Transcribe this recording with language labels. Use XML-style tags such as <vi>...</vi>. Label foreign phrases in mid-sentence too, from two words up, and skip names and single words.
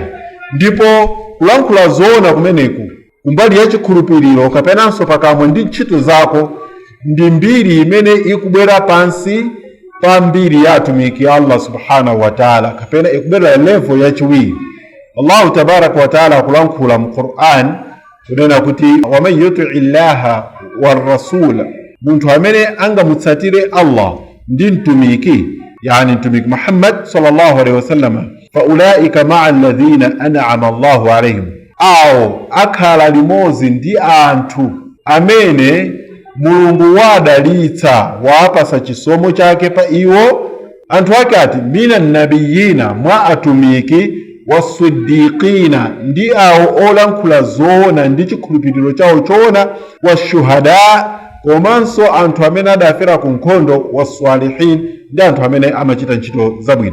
<ny>Ndipo kulankhula zona kumeneku kumbali ya chikhulupiriro kapenanso pakamwa ndi ntchito zako ndi mbiri imene ikubwera pansi pa mbiri ya atumiki ya Allah</ny> <ar>سبحانه وتعالى,</ar> <ny>kapena ikubwera level ya chiwiri. Allah</ny> <ar>تبارك وتعالى</ar> <ny>kulankhula mu Qur'an kunena kuti</ny> <ar>ومن يطع الله والرسول,</ar> <ny>munthu amene angamutsatire Allah ndi mtumiki, yani mtumiki Muhammad</ny> <ar>صلى الله عليه وسلم, فأولئك مع الذين أنعم الله عليهم,</ar> <ny>awo akhala limodzi ndi anthu amene Mulungu wadalitsa wapasa chisomo chake pa iwo. Anthu ake ati</ny> <ar>من النبيين,</ar> <ny>mwa atumiki, wasiddiqina, ndi awo olankhula zoona ndi chikhulupiriro chawo choona, washuhada, komanso anthu amene adafera ku nkhondo, wasalihin, ndi anthu amene amachita ntchito zabwino.</ny>